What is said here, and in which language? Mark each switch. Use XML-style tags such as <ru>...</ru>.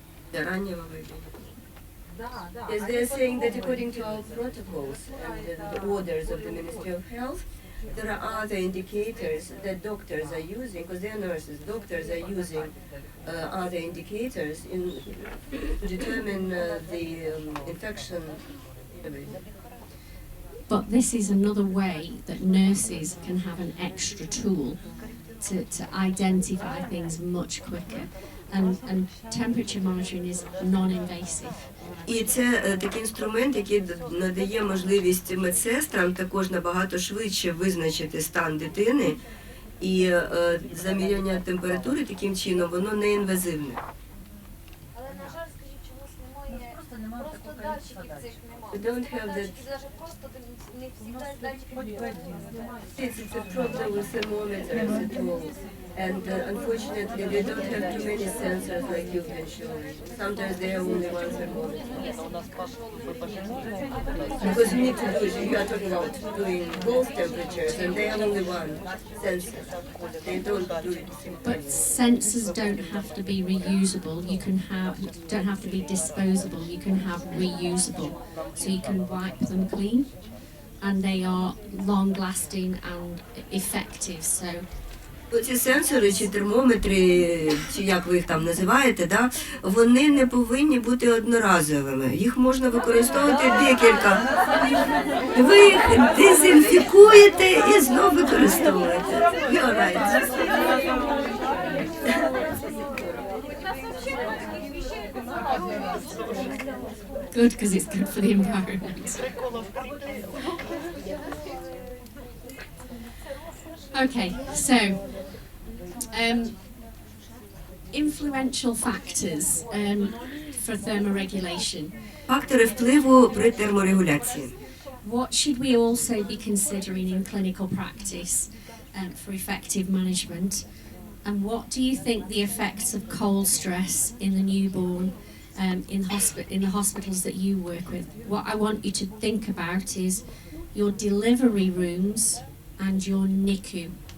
<ru>Для раннего выявления. Да.</ru> <en>Yes, they are saying that according to our protocols and the orders of the Ministry of Health, there are other indicators that doctors are using, because they are nurses, doctors are using other indicators to determine the infection. But this is another way that nurses can have an extra tool to identify things much quicker. And temperature monitoring is non-invasive.</en> <uk>І це такий інструмент, який надає можливість медсестрам також набагато швидше визначити стан дитини, і заміряння температури таким чином, воно не інвазивне. Але, на жаль, скажіть, чомусь немає просто датчиків цих</uk> <en>We don't have</en> <uk>немає.</uk> <en>that.</en> <uk>Датчики навіть просто не всі датчики немає.</uk> <en>It's a problem with thermometers at all. And unfortunately, they don't have too many sensors like you've been showing. Sometimes they have only one thermometer. Because you need to do it, you are talking about doing both temperatures, and they have only one sensor. They don't do it. But sensors don't have to be reusable. Don't have to be disposable. You can have reusable, so you can wipe them clean, and they are long-lasting and effective. So</en> <uk>Ці сенсори чи термометри, чи як ви їх там називаєте, да, вони не повинні бути одноразовими. Їх можна використовувати декілька. Ви їх дезінфікуєте і знову використовуєте.</uk> <en>You're right. Good, because it's good for the environment. Okay, so influential factors for thermoregulation.</en> <uk>Фактори впливу при терморегуляції.</uk> <en>What should we also be considering in clinical practice for effective management? And what do you think the effects of cold stress in the newborn in the hospitals that you work with? What I want you to think about is your delivery rooms and your NICU.</en>